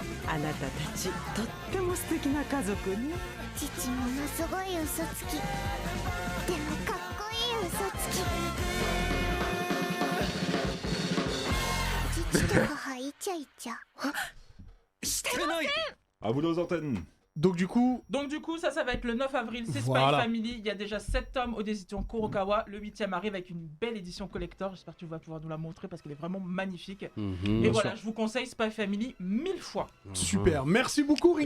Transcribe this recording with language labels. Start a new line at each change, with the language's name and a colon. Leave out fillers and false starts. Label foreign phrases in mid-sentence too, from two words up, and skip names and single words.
Japanese: あなたたちとっても素敵な家族ね。父ものすごい嘘つきでもかっこいい嘘つき父と母イチャイチャしてません。
French: À vous les antennes. Donc du coup, Ça va être le 9 avril, c'est Voilà. Spy Family. Il y a déjà 7 tomes aux éditions Kurokawa. Le 8e arrive avec une belle édition collector. J'espère que tu vas pouvoir nous la montrer parce qu'elle est vraiment magnifique. Et voilà, je vous conseille Spy Family 1000 fois. super. Merci beaucoup,